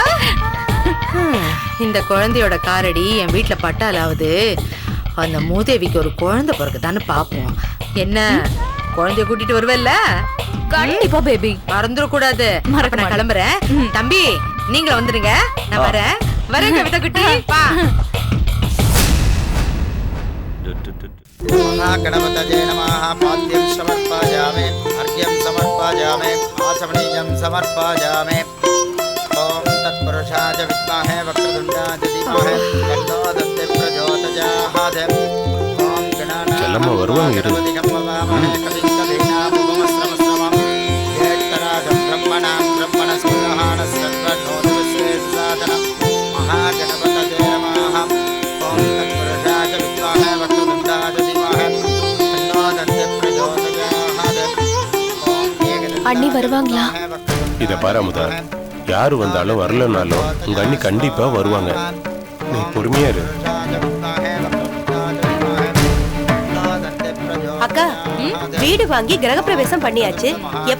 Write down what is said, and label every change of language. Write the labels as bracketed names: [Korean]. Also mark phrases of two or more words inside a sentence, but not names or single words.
[Tamil] இந்த குழந்தையோட காரடி என் வீட்டுல பட்டாலாவது அந்த மூதேவிக்கு ஒரு குழந்தை பிறகுதான்னு பாப்போம். என்ன, குழந்தைய கூட்டிட்டு வருவல்ல? கண்டிப்பா பேபி, மறந்துட கூடாது. நான் கிளம்புறேன். தம்பி, நீங்களும் வந்துருங்க, நான் வரேன் கவிதா குட்டி. [Sanskrit] महागणपतये नमः पाद्यं समर्पयामि अर्घ्यं समर्पयामि आचमनीयं समर्पयामि ॐ तत्पुरुषाय विद्महे वक्रतुण्डाय धीमहि तन्नो दन्ति प्रचोदयात् ॐ [Tamil] செல்லம்மா வருவாங்க இரு. [Sanskrit] गणनाधिगमवामहे कविकवीनामुपमस्रमस्रमं ज्येष्ठराजं ब्रह्मणां ब्रह्मणस्पृहाणस्सर्वनोदविश्वेसादनं महागणपतये नमः ॐ तत्पुरुषाय विद्महे वक्रतुण्डाय धीमहि तन्नो दन्ति प्रचोदयात् [Tamil] அண்ணி வருவாங்களா? இத பாரு அமுதா, யாரு வந்தாலும் வரலனாலும் உங்க அண்ணி கண்டிப்பா வருவாங்க. நீ பொறுமையா இரு. அக்கா, வீடு வாங்கி கிரகப்பிரவேசம் பண்ணியாச்சு.